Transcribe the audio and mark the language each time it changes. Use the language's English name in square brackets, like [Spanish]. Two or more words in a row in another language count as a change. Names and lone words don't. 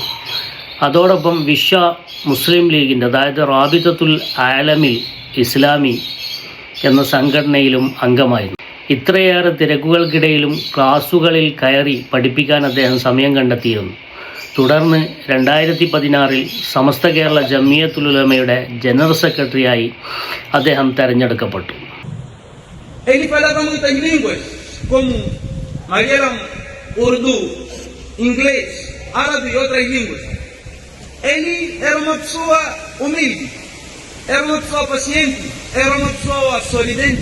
[Malayalam] അതോടൊപ്പം വിശ്വ മുസ്ലിം ലീഗിൻ്റെ, അതായത് റാബിതത്തുൽ ആലമിൽ ഇസ്ലാമി എന്ന സംഘടനയിലും അംഗമായിരുന്നു. ഇത്രയേറെ തിരക്കുകൾക്കിടയിലും ക്ലാസുകളിൽ കയറി പഠിപ്പിക്കാൻ അദ്ദേഹം സമയം കണ്ടെത്തിയിരുന്നു. തുടർന്ന് 2016-ൽ സമസ്ത കേരള ജമിയത്തുൽ ഉലമയുടെ ജനറൽ സെക്രട്ടറിയായി അദ്ദേഹം തെരഞ്ഞെടുക്കപ്പെട്ടു. [Portuguese] Ele falava muitas línguas, como Malayalam, Urdu, inglês, árabe e outras línguas. Ele era uma pessoa humilde, era uma pessoa paciente, era uma pessoa sorridente.